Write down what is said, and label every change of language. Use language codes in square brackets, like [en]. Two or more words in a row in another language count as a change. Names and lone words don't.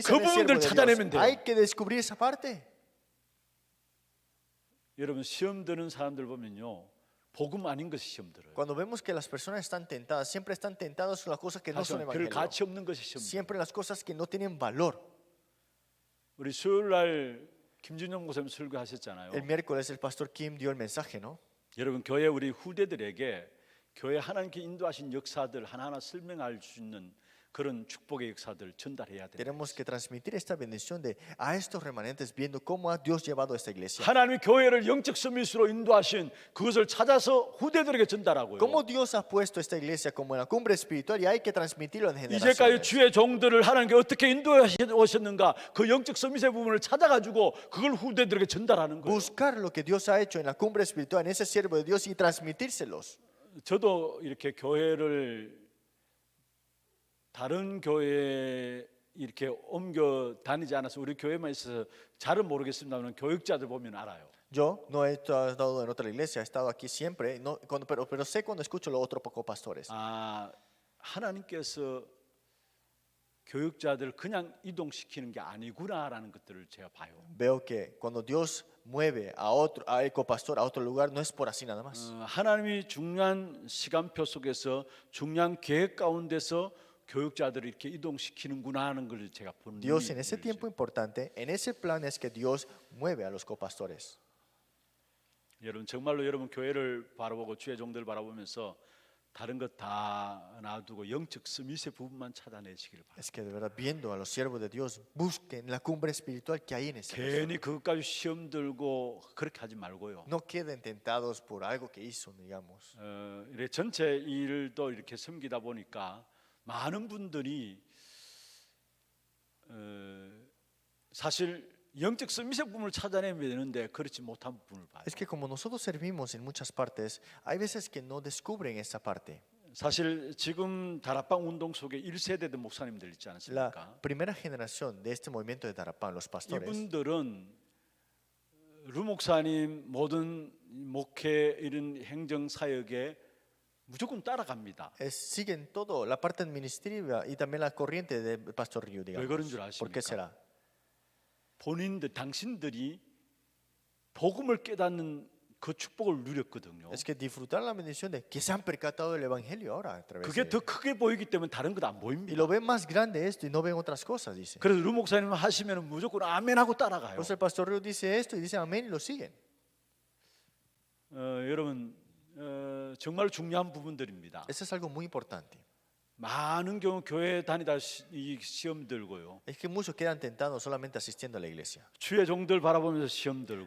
[ko] 그 [es] en el siervo [ko] 부분들 [es] de [ko] 찾아내면 [es] Dios. [ko] 돼요. [es] Hay que descubrir esa parte. [ko] 여러분 시험 드는 사람들 보면요 복음 아닌 것이 시험 들어요. [es] Cuando vemos que las personas están tentadas, siempre están tentadas con las cosas que no [ko] 다시 [es] son [ko] 말하면 별 [es] evangelio. [ko] 가치 없는 것이 시험 들어요. [es] Siempre las cosas que no tienen valor. [ko] 우리 수요일 날 김준영 목사님 설교하셨잖아요. [es] El miércoles el pastor Kim dio el mensaje, ¿no? [ko] 여러분 교회 우리 후대들에게 교회 하나님께 인도하신 역사들 하나하나 설명할 수 있는 그런 축복의 역사들 전달해야 돼요. [es] Tenemos que transmitir esta bendición a estos remanentes viendo cómo ha Dios llevado a esta iglesia. [ko] 하나님이 교회를 영적 서밋으로 인도하신 그것을 찾아서 후대들에게 전달하고요. [es] Cómo Dios ha puesto esta iglesia como en la cumbre espiritual y hay que transmitirlo en [ko] 이제까지 [es] generaciones. [ko] 주의 종들을 하나님께 어떻게 인도하셨는가 그 영적 서밋의 부분을 찾아가지고 그걸 후대들에게 전달하는 거예요. [es] Buscar lo que Dios ha hecho en la cumbre espiritual, en ese siervo de Dios y transmitírselos. [ko] 저도 이렇게 교회를 다른 교회에 이렇게 옮겨 다니지 않아서 우리 교회만 있어서 잘은 모르겠습니다만 교육자들 보면 알아요. [es] Yo no he estado en otra iglesia, he estado aquí siempre, no, pero sé cuando escucho los otros pocos pastores. [ko] 아 하나님께서 교육자들 그냥 이동시키는 게 아니구나라는 것들을 제가 봐요. [es] Veo que cuando Dios mueve a el copastor a otro lugar, no es por así nada más. [ko] 하나님이 중요한 시간표 속에서 중요한 계획 가운데서 교육자들을 이렇게 이동시키는구나 하는 걸 제가 보는 [es] Dios en ese tiempo importante, en ese plan es que Dios mueve a los copastores. [ko] 여러분 정말로 여러분 교회를 바라보고 주의 종들을 바라보면서 다른 것 다 놔두고 영적 스밋의 부분만 찾아내시기를 바랍니다. [es] Es que de verdad viendo a los siervos de Dios, busquen la cumbre espiritual que hay en ese persona. [ko] 괜히 그것까지 시험 들고 그렇게 하지 말고요. [es] No queden tentados por algo que hizo, digamos. [ko] 이렇게 전체 일도 이렇게 섬기다 보니까 많은 분들이 사실 영적 서밋의 부분을 찾아내면 되는데 그렇지 못한 부분을 봐요. [es] Es que como nosotros servimos en muchas partes, hay veces que no descubren esa parte. [ko] 사실 지금 다락방 운동 속에 1세대 목사님들 있지 [es] La [ko] 않습니까? [es] primera generación de este movimiento de Darapán, los pastores, [ko] 이분들은 루 목사님 모든 목회 이런 행정 사역에 무조건 따라갑니다. [es] siguen todo, la parte administrativa y también la corriente del pastor Ryu, [ko] 왜 그런 줄 [es] digamos. ¿Por qué [ko] 아십니까? [es] será? [ko] 본인들 당신들이 복음을 깨닫는 그 축복을 누렸거든요. [es] Es que disfrutaron la bendición de que se han percatado del evangelio ahora a través [ko] 그게 [es] de [ko] 더 [es] él. [ko] 크게 보이기 때문에 다른 것 안 [es] Y [ko] 보입니다. [es] lo ven más grande esto y no ven otras cosas, dice. [ko] 그래서 루 목사님 하시면 무조건 아멘하고 따라가요. [es] Entonces el pastor Reo dice esto y dice amén y lo siguen. [ko] 여러분 정말 중요한 부분들입니다. [es] Eso es algo muy importante. [ko] 많은 경우 교회 다니다 이 시험 들고요. [es] Es que muchos quedan tentados solamente asistiendo a la iglesia. [ko] 주의 종들 바라보면서 시험 들고요.